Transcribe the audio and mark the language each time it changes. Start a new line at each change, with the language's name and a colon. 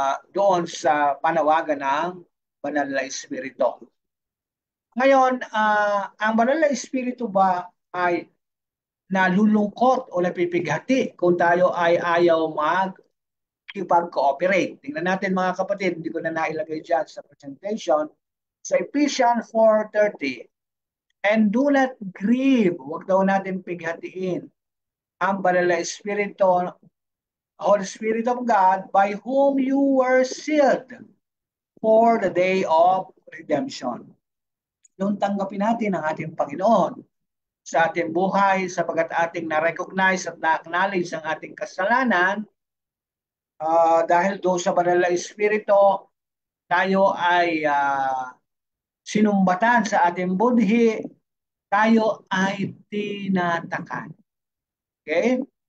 Filipino: Doon sa panawagan ng banal na Espiritu. Ngayon, ang banal na Espiritu ba ay nalulungkot o napipighati kung tayo ay ayaw mag-cooperate? Tingnan natin mga kapatid, hindi ko na nailagay dyan sa presentation.
English: Sa Ephesians 4:30, and do not grieve,
Filipino: huwag daw natin pighatiin, ang banal na Espiritu,
English: Holy Spirit of God, by whom you were sealed for the day of redemption.
Filipino: Noon tanggapin natin ang ating Panginoon sa ating buhay, sapagkat ating na-recognize at na-acknowledge ang ating kasalanan, dahil doon sa banal na Espiritu, tayo ay sinumbatan sa ating budhi, tayo ay tinatakan. Okay?